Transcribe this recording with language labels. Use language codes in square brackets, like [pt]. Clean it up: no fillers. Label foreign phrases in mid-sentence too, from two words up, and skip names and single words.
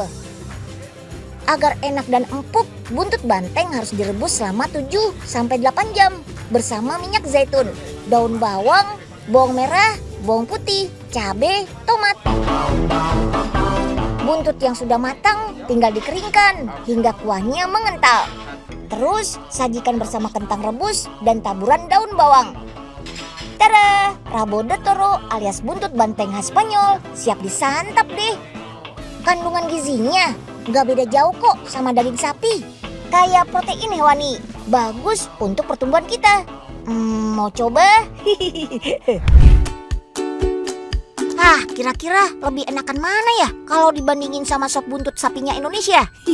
[id] Agar enak dan empuk, buntut banteng harus direbus selama 7-8 jam bersama minyak zaitun, daun bawang, bawang merah, bawang putih, cabai, tomat. Buntut yang sudah matang tinggal dikeringkan hingga kuahnya mengental. Terus sajikan bersama kentang rebus dan taburan daun bawang. Tada! [es] Rabo de toro [id] alias buntut banteng khas Spanyol siap disantap deh. Kandungan gizinya gak beda jauh kok sama daging sapi. Kayak protein hewani, bagus untuk pertumbuhan kita. Mau coba? Kira-kira lebih enakan mana ya kalau dibandingin sama sop buntut sapinya Indonesia?